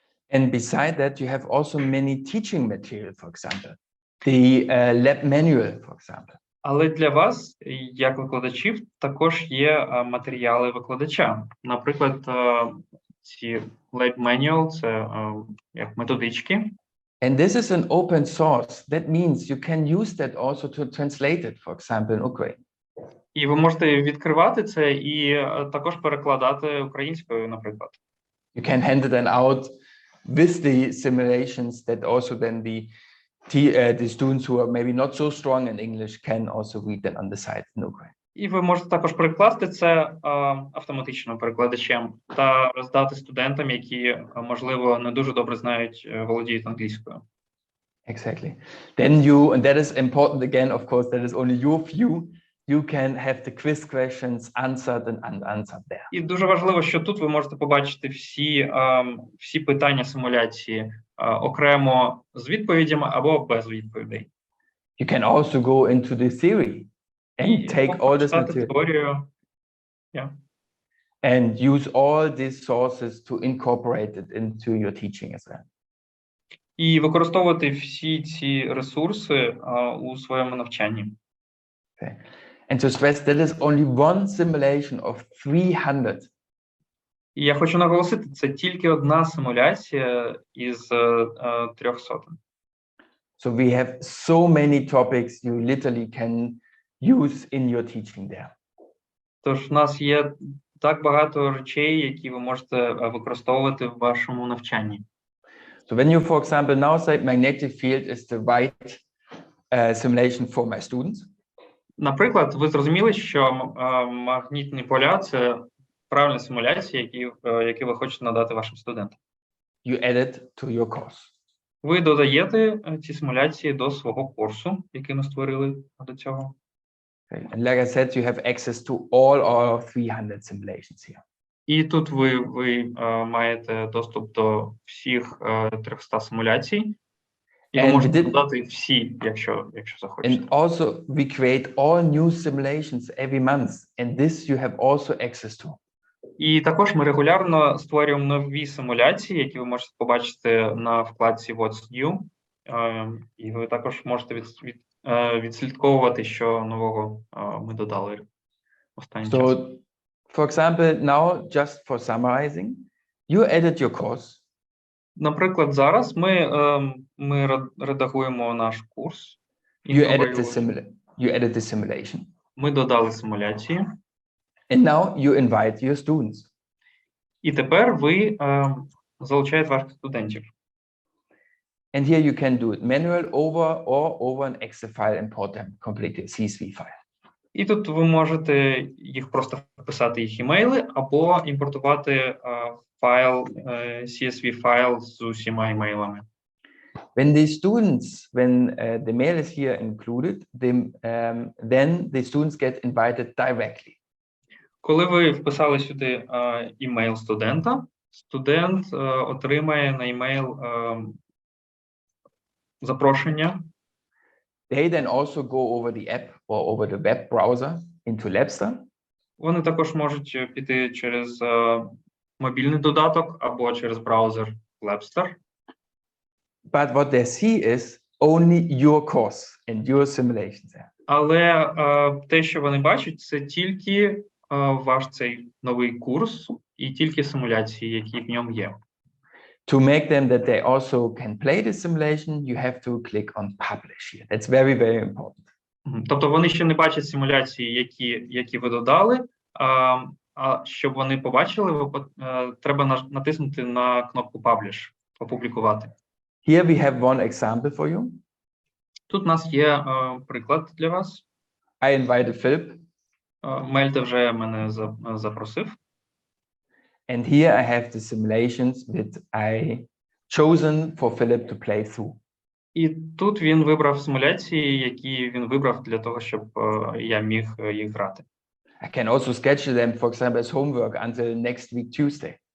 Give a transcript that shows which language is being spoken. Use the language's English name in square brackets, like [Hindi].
[English] And beside that, you have also many teaching material, for example, the lab manual, for example. [Ukrainian] Але для вас, як викладачів, також є матеріали викладача. Наприклад, ці lab manual – це як методички. [English] And this is an open source. That means you can use that also to translate it, for example, in Ukraine. [Ukrainian] І ви можете відкривати це і також перекладати українською, наприклад. [English] You can hand it then out with the simulations that also then the students who are maybe not so strong in English can also read them on the site in Ukraine. [Ukrainian] І ви можете також перекласти це автоматичним перекладачем та роздати студентам, які, можливо, не дуже добре знають, володіють англійською. [English] Exactly. Then you, and that is important again, of course, that is only your view. You can have the quiz questions answered and unanswered there. [Ukrainian] І дуже важливо, що тут ви можете побачити всі питання симуляції окремо з відповідями або без відповідей. [English] You can also go into the theory and take all this material and use all these sources to incorporate it into your teaching as well. [Ukrainian] І використовувати всі ці ресурси у своєму навчанні. [English] Okay. And to stress, that is only one simulation of 300. [Ukrainian] І я хочу наголосити, це тільки одна симуляція із 300. [English] So we have so many topics you literally can use in your teaching there. [Ukrainian] Тож у нас є так багато речей, які ви можете використовувати в вашому навчанні. [English] So when you, for example, now say magnetic field is the right simulation for my students. [Ukrainian] Наприклад, ви зрозуміли, що магнітні поля – це правильна симуляція, які ви хочете надати вашим студентам. [English] You add it to your course. [Ukrainian] Ви додаєте ці симуляції до свого курсу, який ми створили до цього. [English] Okay. And like I said, you have access to all our 300 simulations here. [Ukrainian] І тут ви маєте доступ до всіх 300 симуляцій. І ви можете додати всі, якщо захочете. [English] And also we create all new simulations every month, and this you have also access to. [Ukrainian] І також ми регулярно створюємо нові симуляції, які ви можете побачити на вкладці What's New. І ви також можете відслідковувати, що нового ми додали останнім часом. [English] For example, now just for summarizing, you edit your course. [Ukrainian] Наприклад, зараз ми редагуємо наш курс. [English] You edit the simulation. [Ukrainian] Ми додали симуляції. [English] And now you invite your students. [Ukrainian] І тепер ви залучаєте ваших студентів. [English] And here you can do it manual over an Excel file, import them completely, CSV file. [Ukrainian] І тут ви можете їх просто вписати їх імейли або імпортувати файл, CSV файл з усіма імейлами. [English] When the students, when the mail is here included, then the students get invited directly. [Ukrainian] Коли ви вписали сюди імейл студента, студент отримає на імейл запрошення. [English] They then also go over the app or over the web browser into Labster. [Ukrainian] Вони також можуть піти через мобільний додаток або через браузер Labster. [English] But what they see is only your course and your simulations there. [Ukrainian] Але те, що вони бачать, це тільки ваш цей новий курс і тільки симуляції, які в ньому є. [English] To make them that they also can play the simulation, you have to click on publish here. That's very, very important. [Ukrainian] Тобто вони ще не бачать симуляції, які ви додали, а щоб вони побачили, треба натиснути на кнопку Publish, опублікувати. [English] Here we have one example for you. [Ukrainian] Тут у нас є приклад для вас. [English] I invited Philip. [Ukrainian] Мельте вже мене запросив. [English] And here I have the simulations that I chosen for Philip to play through. [Ukrainian] І тут він вибрав симуляції, які він вибрав для того, щоб я міг їх грати. [English] I can also schedule them, for example, as homework until next week, Tuesday.